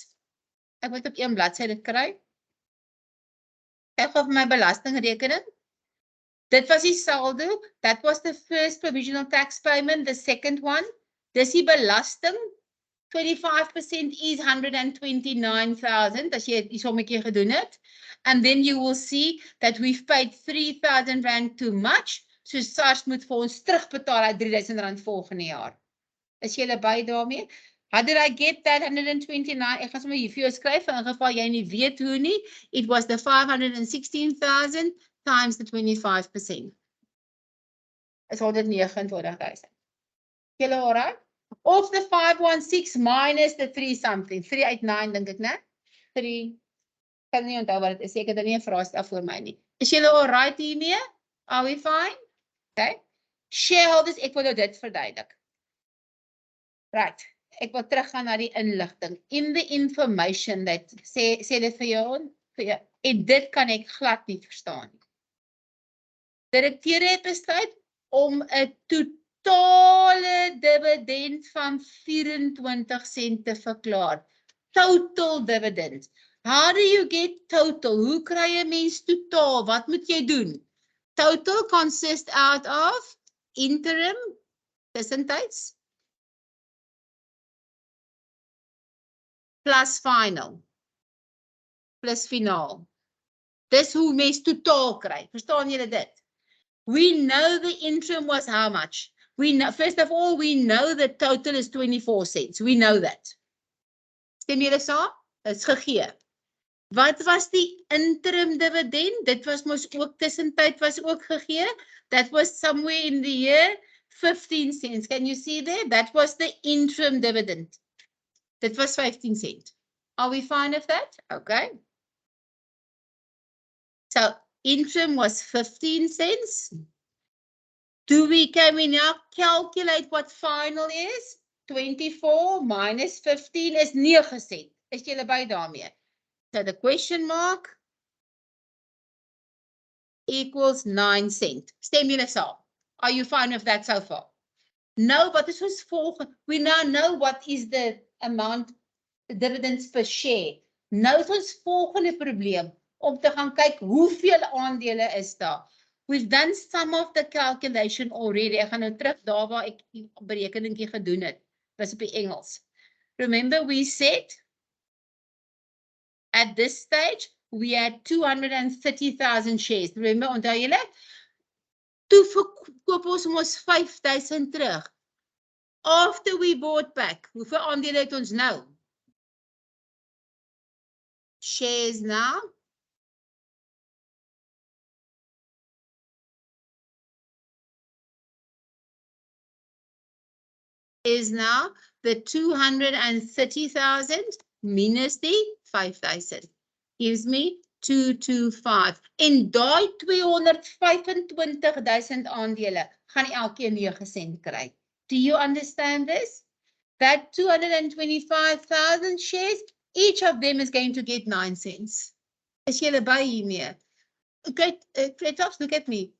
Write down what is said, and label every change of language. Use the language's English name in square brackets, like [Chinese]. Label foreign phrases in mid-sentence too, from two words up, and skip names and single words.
[Afrikaans] Ek moet op een bladsy dit kry. Ek gou vir my belastingrekening. Dit was die saldo. [English] That was the first provisional tax payment. The second one. [Afrikaans] Dis die belasting. 25% is 129,000 as jy die sommetjie gedoen het. [English] And then you will see that we've paid 3,000 rand too much. [Afrikaans] So SARS moet vir ons terugbetaal uit 3,000 rand volgende jaar. Is julle by daarmee? [English] How did I get that 129? [Afrikaans] Ek gaan sommer hier vir jou skryf, in geval jy nie weet hoe nie. [English] It was the 516,000 times the 25%. Is 129,000. [Afrikaans] Julle alright? [English] Of the 516 minus the 3 something. [Afrikaans] 389 dink ek, né? 3. Kan nie onthou wat dit is. Ek het nie 'n vraestel voor my nie. Is julle alright hiermee? [English] Are we fine? Okay. [Afrikaans] Shareholders, ek wil nou dit verduidelik. Right. Ek wil teruggaan na die inligting. [English] In the information that [Afrikaans] sê dit vir jou, en dit kan ek glad nie verstaan nie. Direkteure het besluit om 'n totale dividend van 24 sent te verklaar. [English] Total dividend. How do you get total? [Afrikaans] Hoe kry 'n mens totaal? Wat moet jy doen? [English] Total consists out of interim, tussentijds, plus final, plus finaal. [Afrikaans] Dis hoe mens totaal kry. Verstaan julle dit? [English] We know the interim was how much? We know, first of all, we know the total is 24 cents. We know that. [Afrikaans] Stem julle saam? Dit is gegee. Wat was die interim dividend? Dit was mos ook tussentyd was ook gegee. [English] That was somewhere in the year 15 cents. Can you see there? That was the interim dividend. [Afrikaans] Dit was 15 cent. [English] Are we fine with that? Okay. So interim was 15 cents. Can we now calculate what final is? 24 minus 15 is 9 cent. [Afrikaans] Is julle by daarmee? [English] So the question mark equals 9 cent. [Afrikaans] Stem julle saam. [English] Are you fine with that so far? No, but this was we now know what is the amount, the dividends per share. [Afrikaans] Nou is ons volgende probleem om te gaan kyk hoeveel aandele is daar. [English] We've done some of the calculation already. [Afrikaans] Ek gaan nou terug daar waar ek die berekeningkie gedoen het. Was op die Engels. [English] Remember we said at this stage we had 230,000 shares. Remember, [Afrikaans] onthou julle? Toe verkoop ons 5,000 terug. [English] After we bought back, [Afrikaans] hoeveel aandele het ons nou? [English] Shares now. Is now the 230,000 minus the 5,000. Gives me 225. [Afrikaans] En daai 225,000 aandele gaan elkeen 9 sent kry. [English] Do you understand this? That 225,000 shares, each of them is going to get 9 cents. [Afrikaans] Is julle by hiermee? Okay, Kretops, [English] look at me.